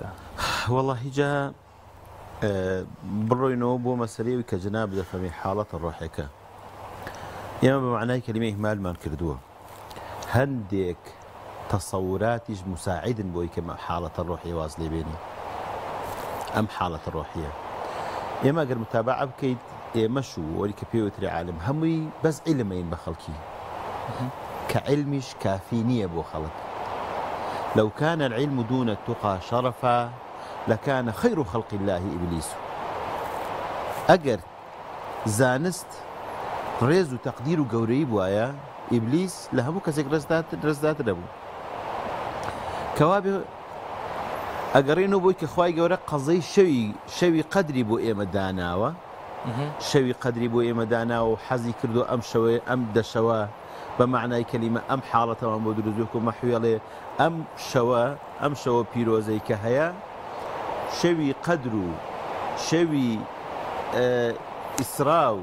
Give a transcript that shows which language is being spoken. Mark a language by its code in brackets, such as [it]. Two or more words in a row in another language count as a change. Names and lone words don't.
[ckb] وەڵڵاهی جا بڕۆینەوە بۆ مەسەلەیەوی کە جەناب دەفەرمی حاڵەتە ڕۆحێکە ئێمە بە معنای کەلیمەی ئیهمالمان کردووە هەندێک تەسەوراتیش مساعدن بۆی کە حاڵەتە ڕۆحی واز لێ بێنی ئەم حاڵەتە ڕۆحیە ئێمە ئەگەر متابعە بکەیت ئێمەش و وەری کە پێوتری عالم هەمووی بەس عیلمەین بە خەڵکی کە عیلمیش کافی نییە بۆ خەڵک [ar] لو كان العلم دون التقى شرفا لكان خير خلق الله إبليس [ckb] ئەگەر زانست ڕێز و تەقدیر و گەورەی بواە ئیبلیس لە هەموو کەسێک ڕێزداتر دەبوو کەوابێ ئەگەڕێنەوە بۆی کە خوای گەورە قەزەی شەوی قەدری بۆ ئێمە داناوە شەوی قەدری بۆ ئێمە داناوە و حەزی کردو ئەم شەوەیە ئەم دەشەوە بە معنای کەلیمە ئەم حاڵەتەوان بۆ دروست و مەحوێڵێ ئەم شەوە پیرۆزەی کە هەیە شەوی قەدر و شەوی ئیسرا و